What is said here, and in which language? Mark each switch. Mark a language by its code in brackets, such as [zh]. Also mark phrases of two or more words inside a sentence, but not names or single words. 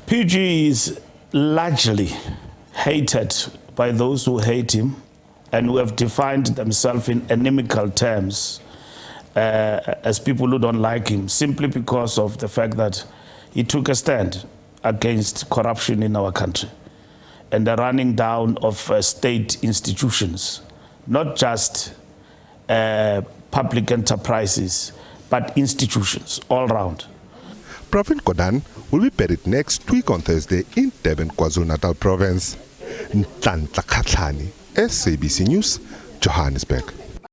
[en] PG is largely hated by those who hate him and who have defined themselves in inimical terms as people who don't like him, simply because of the fact that he took a stand against corruption in our country and the running down of state institutions, not just public enterprises, but institutions all round. Pravin Gordhan will be buried next week on Thursday in Durban, KwaZulu-Natal Province. Ntlanhla Khatlani, SABC News, Johannesburg.